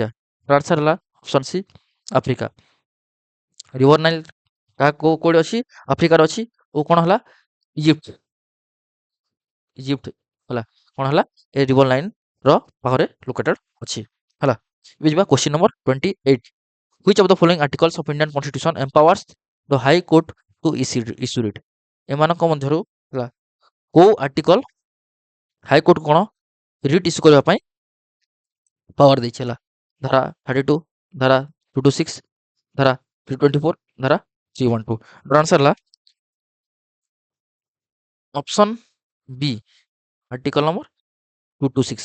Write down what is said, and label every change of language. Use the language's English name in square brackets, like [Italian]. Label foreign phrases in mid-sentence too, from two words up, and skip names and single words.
[Odia] ଆନ୍ସର ହେଲା [English] option C [Odia] ଆଫ୍ରିକା। ରିଭର ନାଇଲ ତାହା କୋଉଠି ଅଛି? ଆଫ୍ରିକାରେ ଅଛି। ଓ କ'ଣ ହେଲା? ଇଜିପ୍ଟ। ଇଜିପ୍ଟ ହେଲା। କ'ଣ ହେଲା? ଏ ରିଭର ଲାଇନ ର ପାଖରେ ଲୋକେଟେଡ୍ ଅଛି ହେଲା। ଏବେ ଯିବା [English] question number [Odia] 28। [English] Which of the following articles of Indian Constitution empowers the High Court to issue it? [Odia] ଏମାନଙ୍କ ମଧ୍ୟରୁ ହେଲା କୋଉ ଆର୍ଟିକଲ ହାଇକୋର୍ଟ କ'ଣ [English] writ issue [Odia] କରିବା ପାଇଁ ପାୱାର ଦେଇଛି ହେଲା? ଧାରା 32, ଧାରା 226, ଧାରା 324, ଧାରା 312। ଆନ୍ସର ହେଲା [English] option B article number [Odia] 226।